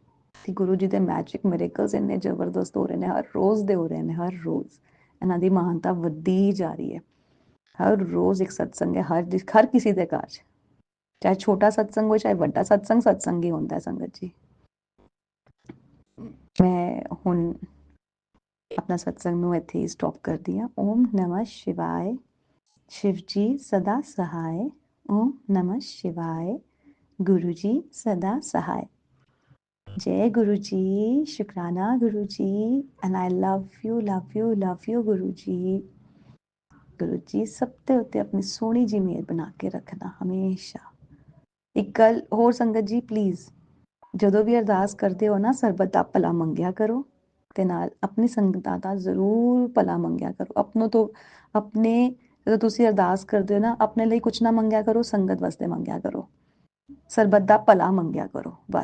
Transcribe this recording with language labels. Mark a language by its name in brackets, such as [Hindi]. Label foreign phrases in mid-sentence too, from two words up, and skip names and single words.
[Punjabi] ਕਿ ਗੁਰੂ ਜੀ ਦੇ ਮੈਜਿਕ ਮਿਰੇਕਲਸ ਇੰਨੇ ਜ਼ਬਰਦਸਤ ਹੋ ਰਹੇ ਨੇ, ਹਰ ਰੋਜ਼ ਦੇ ਹੋ ਰਹੇ ਨੇ, ਹਰ ਰੋਜ਼ ਇਹਨਾਂ ਦੀ ਮਹਾਨਤਾ ਵੱਧਦੀ ਹੀ ਜਾ ਰਹੀ ਹੈ। ਹਰ ਰੋਜ਼ ਇੱਕ ਸਤਸੰਗ ਹੈ ਹਰ ਕਿਸੇ ਦੇ ਘਰ 'ਚ, ਚਾਹੇ ਛੋਟਾ ਸਤਸੰਗ ਹੋ ਚਾਹੇ ਵੱਡਾ ਸਤਸੰਗ, ਸਤਸੰਗ ਹੀ ਹੁੰਦਾ ਸੰਗਤ ਜੀ। ਮੈਂ ਹੁਣ [Hindi] अपना सत्संग [Punjabi] ਨੂੰ ਇੱਥੇ ਹੀ ਸਟਾਪ ਕਰਦੀ ਹਾਂ। [Hindi] ओम नमः शिवाय, शिव जी सदा सहाय। ओम नमः शिवाय, गुरु जी सदा सहाय। जय गुरु जी, शुक्राना गुरु जी, [English] and I love you love you love you गुरु जी। [Punjabi] ਗੁਰੂ ਜੀ ਸਭ ਤੇ ਉੱਤੇ ਆਪਣੀ ਸੋਹਣੀ ਜੀ ਮਿਹਰ ਬਣਾ ਕੇ ਰੱਖਣਾ ਹਮੇਸ਼ਾ। ਇੱਕ ਗੱਲ ਹੋਰ ਸੰਗਤ ਜੀ ਪਲੀਜ਼, ਜਦੋਂ ਵੀ ਅਰਦਾਸ ਕਰਦੇ ਹੋ ਨਾ ਸਰਬਤ ਦਾ ਭਲਾ ਮੰਗਿਆ ਕਰੋ ਤੇ ਨਾਲ ਆਪਣੀ ਸੰਗਤਾਂ ਦਾ ਜ਼ਰੂਰ ਭਲਾ ਮੰਗਿਆ ਕਰੋ। ਆਪਣੋ ਤੋਂ ਆਪਣੇ ਜਦੋਂ ਤੁਸੀਂ ਅਰਦਾਸ ਕਰਦੇ ਹੋ ਨਾ ਆਪਣੇ ਲਈ ਕੁਝ ਨਾ ਮੰਗਿਆ ਕਰੋ, ਸੰਗਤ ਵਾਸਤੇ ਮੰਗਿਆ ਕਰੋ। ਸਰਬਤ ਦਾ ਭਲਾ ਮੰਗਿਆ ਕਰੋ ਬਸ।